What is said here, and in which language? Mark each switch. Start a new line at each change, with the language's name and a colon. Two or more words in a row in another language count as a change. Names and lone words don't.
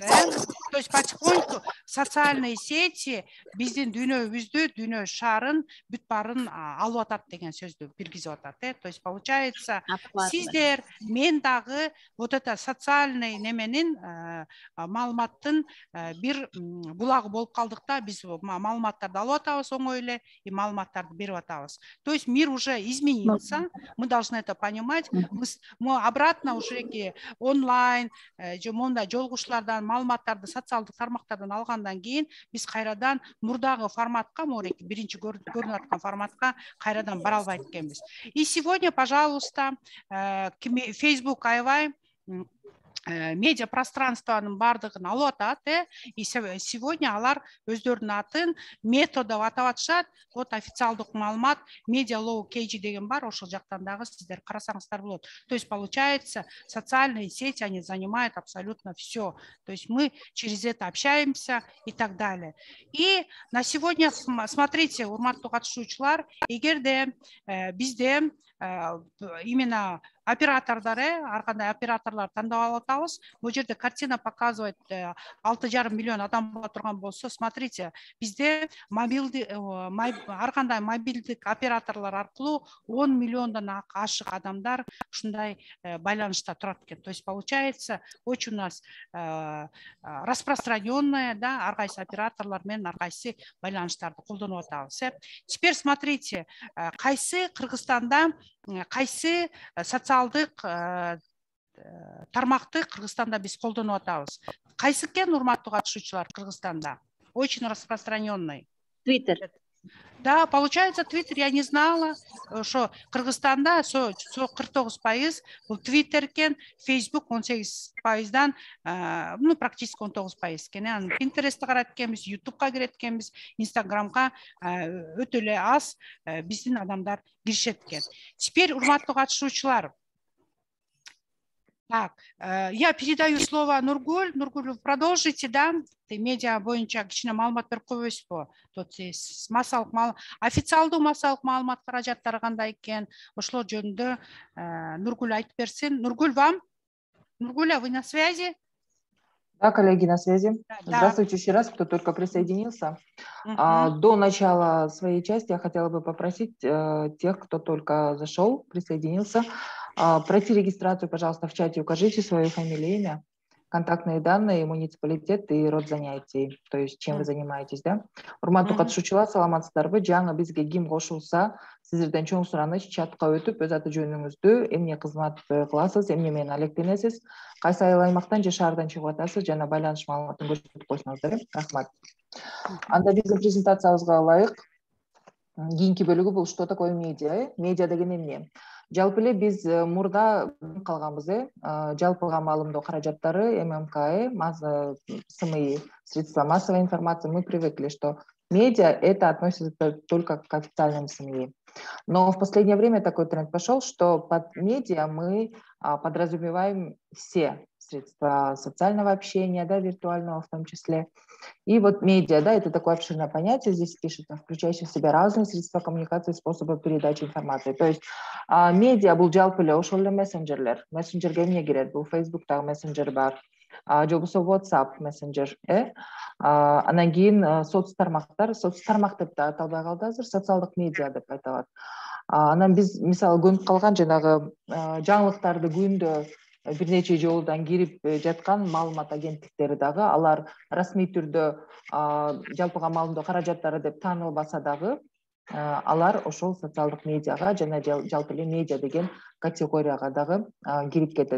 Russian: То есть потихоньку социальные сети
Kyrgyz: биздин дүйнөбүздү, дүйнө шарын, бүт барын алып атат деген сөздү киргизип атат.
Russian: То есть получается,
Kyrgyz: сиздер, мен дагы
Russian: вот это социальный
Kyrgyz: неменин маалыматтын бир булагы болуп калдык да, биз маалыматтарды алып атабыз оңой эле, и маалыматтарды берип атабыз.
Russian: То есть мир уже изменился, мы должны это понимать. Мы обратно уже онлайн,
Kyrgyz: мондай жолугушуулардан маалыматтарды социалдык тармактардан алгандан кийин биз кайрадан мурдагы форматка, Мореке биринчи көрүнүп аткан форматка кайрадан бара албайт экенбиз.
Russian: И сегодня, пожалуйста,
Kyrgyz: Facebook аябай медиа пространствонун бардыгын алып атат,
Russian: и сегодня
Kyrgyz: алар өздөрүнүн атын метод деп атап атышат. Вот официалдык маалымат медиа лоу кейджи деген бар, ошол жактан дагы сиздер карасаңыздар болот.
Russian: То есть получается, социальные сети, они занимают абсолютно все. То есть мы через это общаемся и так далее. И на сегодня, смотрите,
Kyrgyz: урматтуу катышуучулар, эгерде бизде именно оператордар, ар кандай операторлар тандап алып атабыз. Бул жерде
Russian: картина показывает
Kyrgyz: 6,5 миллион адам боло турган болсо, смотрите, бизде ар кандай мобилдик операторлар аркылуу 10 миллиондон ашык адамдар ушундай байланышта турат экен.
Russian: То есть получается, очень у нас распространенная,
Kyrgyz: да, ар кайсы операторлар менен ар кайсы байланыштарды колдонуп атабыз.
Russian: Теперь смотрите,
Kyrgyz: кайсы Кыргызстанда, кайсы социалдык тармакты Кыргызстанда биз колдонуп атабыз. Кайсы экен, урматтуу катышуучулар, Кыргызстанда?
Russian: Очень распространенный. Твиттер. Да, получается, Твиттер, я не знала, что Кыргызстанда 49% был Твиттер экен, Фейсбук 18%дан, ну, практически 19% экен.
Kyrgyz: Пинтерестти карайт экенбиз, Ютубка кирет экенбиз, Инстаграмга өтө эле аз биздин адамдар киришет экен. Теперь, урматтуу катышуучулар,
Russian: так, я передаю слово Нургуль. Нургуль, вы продолжите, да? Ты медиа боюнча кичине маалымат берип койбойсузбу? Тут официалдуу массалык маалымат каражаттары кандай экен? Ошолор жөнүндө Нургуль айтып берсин. Нургуль, вам? Нургуля, вы на связи? Да, коллеги, на связи. Да. Здравствуйте еще раз, кто только присоединился. До начала своей части я хотела бы попросить тех, кто только зашел, присоединился, пройти регистрацию, пожалуйста, в чате, укажите свою фамилию, имя, контактные данные, муниципалитет и род занятий, то есть чем вы занимаетесь, да?
Kyrgyz: Урматтуу катышуучулар, саламатсыздарбы? Жаңы бизге ким кошулса, сиздерден чоң сураныч чатка өтүп, өз аты жөнүңүздү, эмне кызмат кыласыз, эмне менен алектенесиз, кайсы айыл аймактан же шаардан чыгып атасыз, жана байланыш маалыматын көрсөтүп койсоңуздар. Рахмат. Анда биздин презентациябызга ылайык кийинки бөлүгү бул
Russian: что такое медиа?
Kyrgyz: Медиа деген эмне? Жалпы эле биз мурда калганбыз, жалпыга маалымдоо каражаттары, ММК,
Russian: СМИ, средства массовой информации, мы привыкли, что медиа это относится только к официальным СМИ. Но в последнее время такой тренд пошел, что под медиа мы подразумеваем все средства социального общения, да, виртуального в том числе. И вот медиа, да, это такое обширное понятие, здесь пишется, включающее в себя разные средства коммуникации, способы передачи информации. То есть
Kyrgyz: медиа бул жалпы эле ошол эле мессенджерлер. Мессенджерге эмне кирет? Бул Facebook'тагы мессенджер бар, же болбосо WhatsApp мессенджер, анан кийин соцтармактар деп да аталбай калды азыр, социалдык медиа деп айтылат. Анан биз мисалы көнүп калган жанагы жаңылыктарды күндө бир нече жолудан кирип жаткан маалымат агенттиктери дагы, алар расмий түрдө жалпыга маалымдоо каражаттары деп таанылбаса дагы, алар ошол социалдык медиага жана жалпы эле медиа деген категорияга дагы кирип кетет.